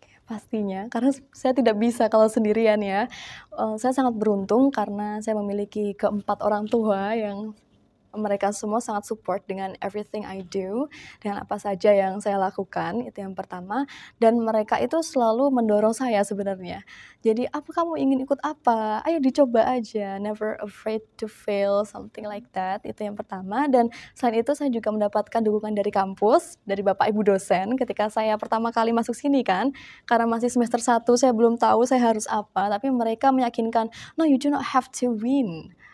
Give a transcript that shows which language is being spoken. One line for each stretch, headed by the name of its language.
Indonesian: Pastinya, karena saya tidak bisa kalau sendirian ya. Saya sangat beruntung karena saya memiliki keempat orang tua yang mereka semua sangat support dengan
English: everything I do,
Indonesian: dengan apa saja yang saya lakukan, itu yang pertama. Dan mereka itu selalu mendorong saya sebenarnya. Jadi, "Apa kamu ingin ikut apa? Ayo dicoba aja,
English: never afraid to fail," something like that,
Indonesian: itu yang pertama. Dan selain itu saya juga mendapatkan dukungan dari kampus, dari Bapak Ibu dosen ketika saya pertama kali masuk sini kan, karena masih semester 1 saya belum tahu saya harus apa, tapi mereka meyakinkan,
English: "No, you do not have to win.